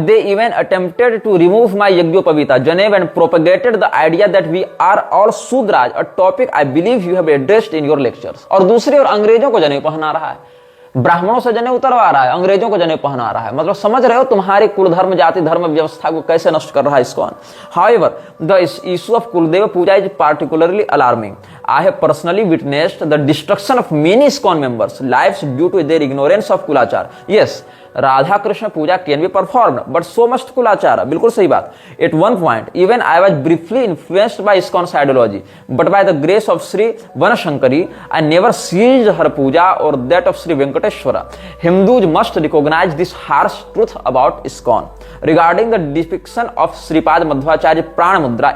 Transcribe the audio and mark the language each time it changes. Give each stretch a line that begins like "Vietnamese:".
English: They even attempted to remove my yajnopavita janeu and propagated the idea that we are all Shudras, a topic I believe you have addressed in your lectures.
Hindi: और दूसरी ओर अंग्रेजों को जनेऊ पहना रहा है, ब्राह्मणों से जनेऊ उतरवा रहा है, अंग्रेजों को जनेऊ पहना रहा है। मतलब समझ रहे हो तुम्हारी कुल धर्म जाति धर्म व्यवस्था को कैसे नष्ट कर रहा है ISKCON.
English: However, the issue of Kuldeva Puja is particularly alarming. I have personally witnessed the destruction of many ISKCON members' lives due to their ignorance of Kulachar. Yes, Radha Krishna puja can be performed but so must Kulachar.
Hindi: बिल्कुल सही बात।
English: At one point even I was briefly influenced by ISKCON ideology but by the grace of Shri Vanashankari I never ceased her puja और that of Shri Venkateshwara. Hindus must recognise this harsh truth about ISKCON regarding the depiction of Shripad Madhvacharya prana mudra.